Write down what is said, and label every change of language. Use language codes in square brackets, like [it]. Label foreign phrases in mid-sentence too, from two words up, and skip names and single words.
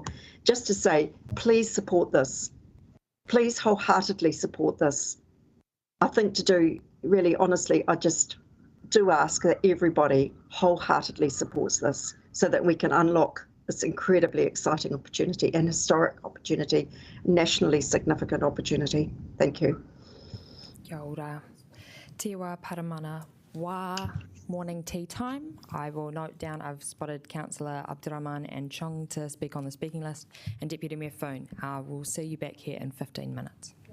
[en] Just to say, please support this. Please wholeheartedly support this. I think to do, really honestly, I just do ask that everybody wholeheartedly supports this so that we can unlock this incredibly exciting opportunity and historic opportunity, nationally significant opportunity. Thank you. [mi] Kia ora. Te wā paramana wā [en] morning tea time. I will note down I've spotted Councillor Abdurrahman and Chong to speak on the speaking list, and Deputy Mayor Foon. We'll see you back here in 15 minutes.